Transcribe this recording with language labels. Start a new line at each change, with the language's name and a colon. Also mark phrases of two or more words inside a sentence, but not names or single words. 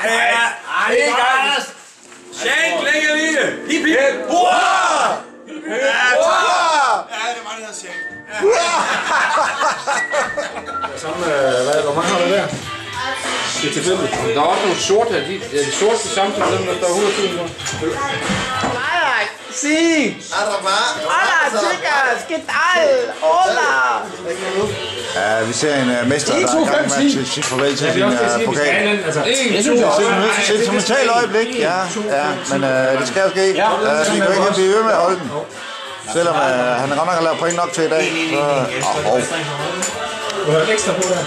Danish: Ej, det er godt. Shank, længere lige. Hip, hip. Hurra! Ja, det var det her Shank. Hvor mange har du der? Det er tilfældigt. Der er også nogle sorte her. De sorte samtidig med dem, der står 100.000 nu.
Spanish: Sí. Hola, chicas. ¿Qué tal? Hola.
Danish: Ja, vi ser en mester, der er i gang med at sige farvel til sin pokal. Et sentimentalt øjeblik, ja, men det skal jo ske. Vi kan ikke blive ved med at holde den. Selvom han godt nok har lavet point nok til i dag. Du har ekstra på der.